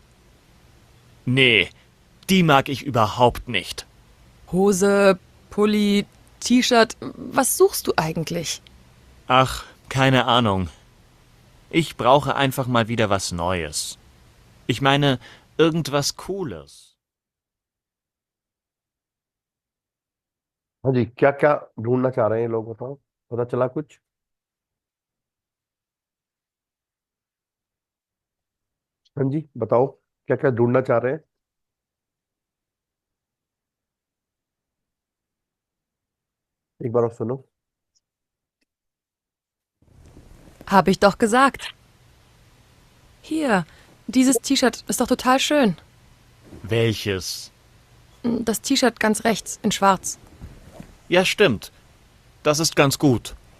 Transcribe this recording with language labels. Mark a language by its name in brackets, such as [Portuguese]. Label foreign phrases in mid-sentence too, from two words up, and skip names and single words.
[German] Nee, die mag ich überhaupt nicht. Hose, Pulli, T-Shirt, was suchst du eigentlich? Ach, keine Ahnung. Ich brauche einfach mal wieder was Neues. Ich meine, irgendwas Cooles. [Hindi] हाँ जी, क्या क्या ढूंढना चाह रहे हैं ये लोग, बताओ, पता चला कुछ? हाँ जी बताओ, क्या क्या ढूंढना चाह रहे हैं? एक बार और सुनो। [German] Hab ich doch gesagt. Hier, dieses T-Shirt ist doch total schön. Welches? Das T-Shirt ganz rechts in schwarz. Ja, stimmt. Das ist ganz gut.